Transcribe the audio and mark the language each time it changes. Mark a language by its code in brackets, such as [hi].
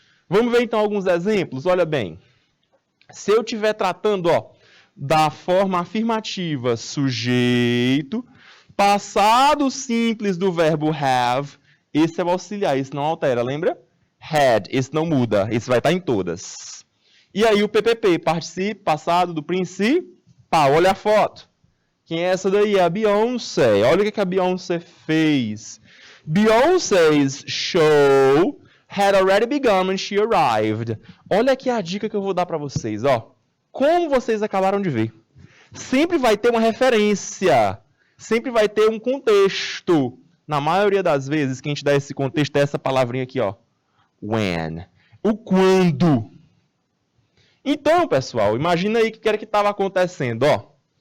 [pt] Vamos ver então alguns exemplos. Olha bem. Se eu estiver tratando, ó, da forma afirmativa, sujeito, passado simples do verbo have, esse é o auxiliar, esse não altera, lembra? Had, esse não muda, esse vai estar em todas. E aí o PPP, particípio passado do principal. Olha a foto. Quem é essa daí? É a Beyoncé. Olha o que a Beyoncé fez. [en] Beyoncé's show had already begun when she arrived. [pt] Olha aqui a dica que eu vou dar para vocês, ó. Como vocês acabaram de ver. Sempre vai ter uma referência. Sempre vai ter um contexto. Na maioria das vezes, quem te dá esse contexto é essa palavrinha aqui, ó. When. O quando. Então, pessoal, imagina aí o que era que estava acontecendo, ó.